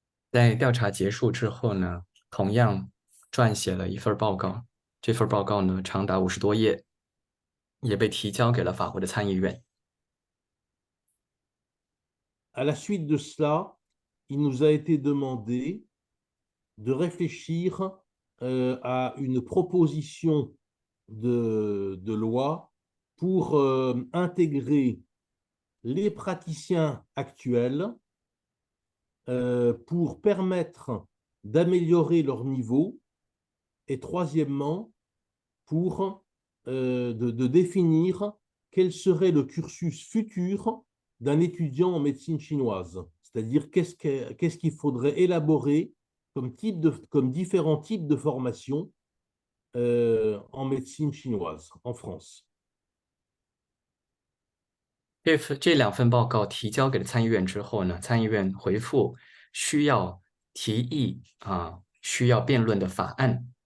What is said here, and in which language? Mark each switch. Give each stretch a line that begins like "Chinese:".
Chinese: 在调查结束之后呢，同样撰写了一份报告。这份报告呢，长达50多页，也被提交给了法国的参议院。
French: À la suite de cela, il nous a été demandé de réfléchir à une proposition de loi pour intégrer les praticiens actuels pour permettre d'améliorer leur niveau et troisièmement, pour de définir quel serait le cursus futur d'un étudiant en médecine chinoise. C'est-à-dire qu'est-ce qu'il faudrait élaborer comme différents types de formation en médecine chinoise en France.
Chinese: 这两份报告提交给了参议院之后呢，参议院回复需要提议需要辩论的法案。